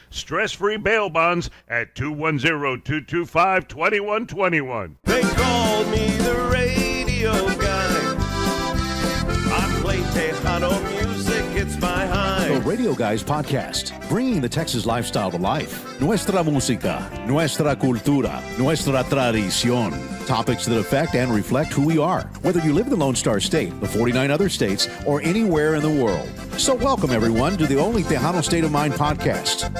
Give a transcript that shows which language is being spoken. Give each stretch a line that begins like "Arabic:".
English: Stress-free bail bonds at 210-225-2121. They call me the radio guy. I play Tejano music, it's my high. The Radio Guys podcast, bringing the Texas lifestyle to life.
Spanish: Nuestra música, nuestra cultura, nuestra tradición.
English: Topics that affect and reflect who we are, whether you live in the Lone Star State, the 49 other states, or anywhere in the world. So welcome, everyone, to the only Tejano State of Mind podcast.